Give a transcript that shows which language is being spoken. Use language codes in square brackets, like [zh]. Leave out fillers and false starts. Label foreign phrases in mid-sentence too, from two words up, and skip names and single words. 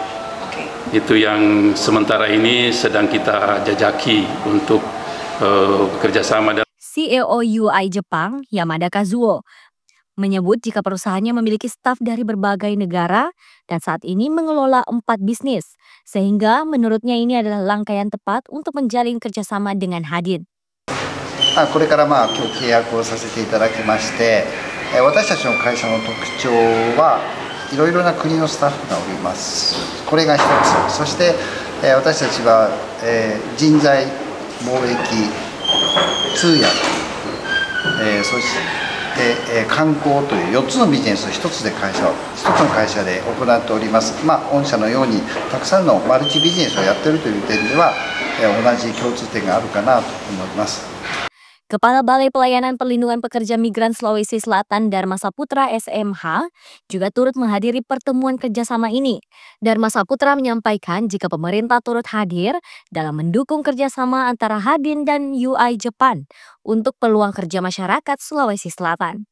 [id] Itu yang sementara ini sedang kita jajaki untuk bekerja sama. CEO UI Jepang, Yamada Kazuo, menyebut jika perusahaannya memiliki staf dari berbagai negara dan saat ini mengelola 4 bisnis, sehingga menurutnya ini adalah langkah yang tepat untuk menjalin kerjasama dengan Hadin. [ja] これから今日契約をさせていただきまして、私たちの会社の特徴はいろいろな国のスタッフがおります。これが一つ。そして、私たちは、人材、貿易、通訳、そして観光という4つのビジネスを1つの会社で行っております。御社のようにたくさんのマルチビジネスをやっているという点では、同じ共通点があるかなと思います。 [id] Kepala Balai Pelayanan Perlindungan Pekerja Migran Sulawesi Selatan Dharma Saputra SMH juga turut menghadiri pertemuan kerjasama ini. Dharma Saputra menyampaikan jika pemerintah turut hadir dalam mendukung kerjasama antara Hadin dan UI Jepang untuk peluang kerja masyarakat Sulawesi Selatan.